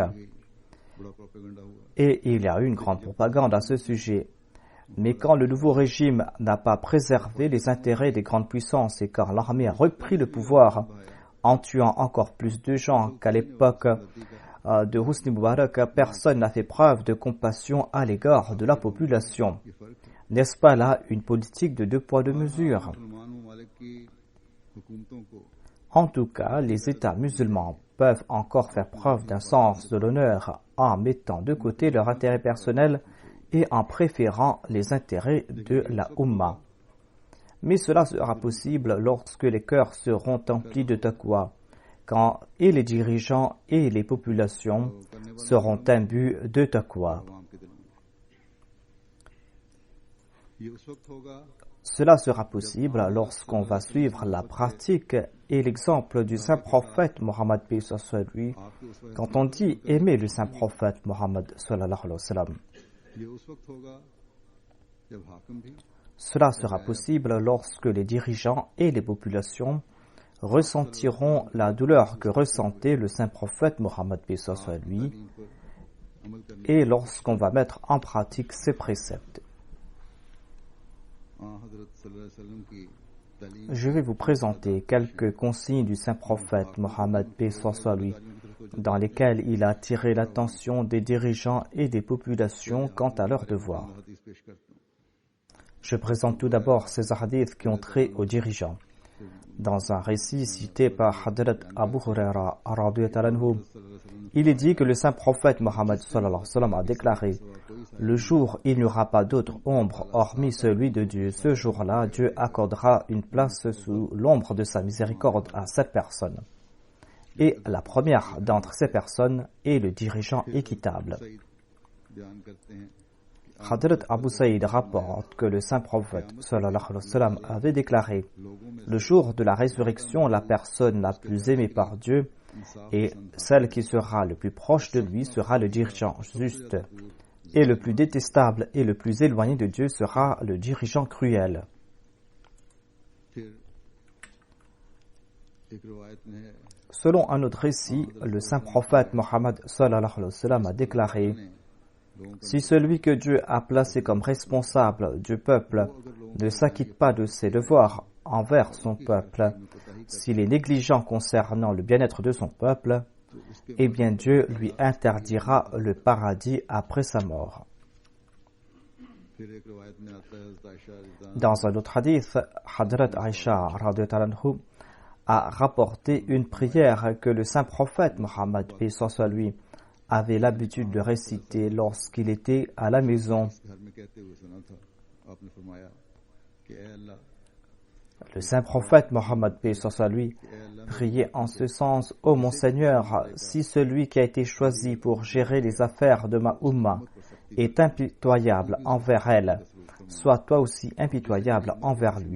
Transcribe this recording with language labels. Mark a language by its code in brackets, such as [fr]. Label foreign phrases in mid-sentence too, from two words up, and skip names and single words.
[ur] بڑا پروپیگنڈا ہوا [fr] Et il y a eu une grande propagande à ce sujet. Mais quand le nouveau régime n'a pas préservé les intérêts des grandes puissances et quand l'armée a repris le pouvoir en tuant encore plus de gens qu'à l'époque de Hosni Moubarak, personne n'a fait preuve de compassion à l'égard de la population. N'est-ce pas là une politique de 2 poids 2 mesures? [ur] مسلمان ممالک کی حکومتوں کو [fr] En tout cas, les États musulmans peuvent encore faire preuve d'un sens de l'honneur en mettant de côté leur intérêt personnel et en préférant les intérêts de la Ummah. Mais cela sera possible lorsque les cœurs seront emplis de taqwa, quand et les dirigeants et les populations seront imbus de taqwa. [ur] عوام کے دلوں میں یہ اس وقت ہوگا [fr] Cela sera possible lorsqu'on va suivre la pratique et l'exemple du saint prophète Mohammed paix soit lui. [ur] آپ کے اس وقت [fr] Quand on dit aimer le saint prophète Mohammed [ar] صلى الله عليه وسلم, [ur] یہ اس وقت ہوگا جب حاکم بھی [fr] cela sera possible lorsque les dirigeants et les populations ressentiront la douleur que ressentait le saint prophète Mohammed paix soit lui [ur] دین پر عمل کرنے [fr] et lorsqu'on va mettre en pratique ses préceptes. [ur] حضرت [ar] صلى الله عليه وسلم [ur] کی تعلیم [fr] Je vais vous présenter quelques consignes du saint prophète Mohammed paix soit lui, dans lesquelles il a attiré l'attention des dirigeants et des populations quant à leurs devoirs. [ur] حدیث پیش کرتا ہوں [fr] Je présente tout d'abord ces hadiths qui ont trait aux dirigeants. Dans un récit cité par Hadrat Abu Huraira, il est dit que le saint prophète Mohammed [ar] صلى الله عليه وسلم [fr] a déclaré: le jour il n'y aura pas d'autre ombre hormis celui de Dieu. Ce jour-là, Dieu accordera une place sous l'ombre de sa miséricorde à 7 personnes. Et la première d'entre ces personnes est le dirigeant équitable. [ur] سعید بیان کرتے ہیں [fr] Hadrat Abu Saïd rapporte que le saint prophète [ar] صلى الله عليه وسلم [fr] avait déclaré: le jour de la résurrection, la personne la plus aimée par Dieu et celle qui sera le plus proche de lui sera le dirigeant juste, et le plus détestable et le plus éloigné de Dieu sera le dirigeant cruel. [ur] پھر ایک روایت میں ہے [fr] Selon un autre récit, le saint prophète Mohammed [ar] صلى الله عليه وسلم [fr] a déclaré: si celui que Dieu a placé comme responsable du peuple ne s'acquitte pas de ses devoirs envers son peuple, s'il est négligent concernant le bien-être de son peuple, eh bien Dieu lui interdira le paradis après sa mort. Dans un autre hadith, Hadrat Aisha [ar] رضي الله عنه [fr] a rapporté une prière que le saint prophète Mohammed paix soit lui avait l'habitude de réciter lorsqu'il était à la maison. Le saint prophète Mohammed paix soit lui priait en ce sens: Ô mon Seigneur, si celui qui a été choisi pour gérer les affaires de ma Ummah est impitoyable envers elle, sois toi aussi impitoyable envers lui.